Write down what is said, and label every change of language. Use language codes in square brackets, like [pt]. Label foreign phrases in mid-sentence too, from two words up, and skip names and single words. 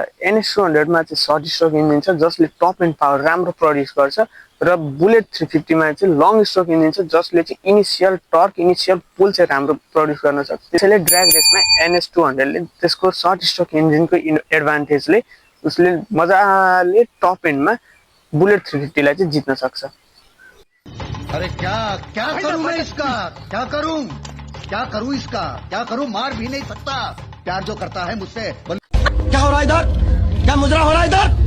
[ne] एनएस 200 मा चाहिँ [en] short stroke engine [ne] छ जसले [en] top end power [ne] राम्रो प्रोड्युस गर्छ र बुलेट 350 मा चाहिँ [en] long stroke engine [ne] छ जसले चाहिँ [en] initial torque initial pull [ne] चाहिँ राम्रो प्रोड्युस गर्न सक्छ। त्यसैले ड्र्याग रेसमा एनएस 200 ले त्यसको [en] short stroke [ne] इन्जिनको एडभान्टेजले उसले मजाले टप एन्डमा बुलेट 350 लाई चाहिँ जित्न सक्छ। [hi] अरे क्या करूं मैं इसका, क्या करूं इसका, क्या करूं? मार भी नहीं सकता, प्यार जो करता है मुझसे। क्या हो रहा है इधर? क्या मुजरा हो रहा है इधर?